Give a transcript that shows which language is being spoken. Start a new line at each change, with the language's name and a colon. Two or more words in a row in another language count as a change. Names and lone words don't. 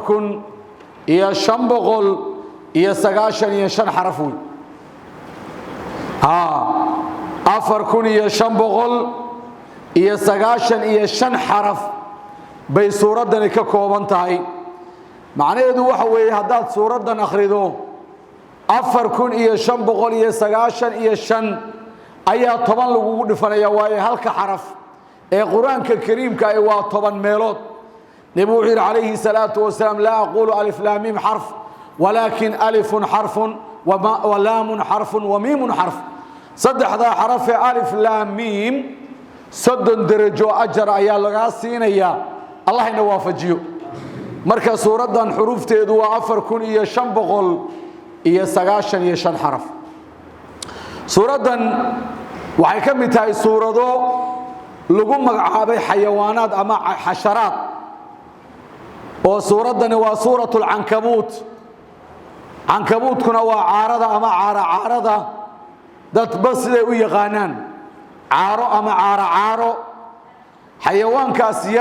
Somali: 4595 xaraf weey 4595 xaraf bay suuradan ka kooban tahay macnaheedu waxa weeye hadaad suuradan akhrido 4595 ayaa 10 lagu dhifanaya waaye halka xaraf ee quraanka kariimka ay waa 10 meelood nabi
Arabic: عليه الصلاة والسلام لا أقول الم حرف ولكن ألف حرف ولام حرف وميم حرف
Somali: saddexda xaraf ee alif lam mim sadon darajo ajar ayaa laga siinaya allah ina waafajiyo marka suuradan xurufteedu waa 4595 xaraf suuradan waxay ka mid tahay suurado lagu magacaabay xayawaanaad ama xasharaad oo suuradani waa suuratul ankabut ankabutkuna waa caarada ama caarada dad bas siday u yaqaanaan caaro ama caaro xayawaankaas yar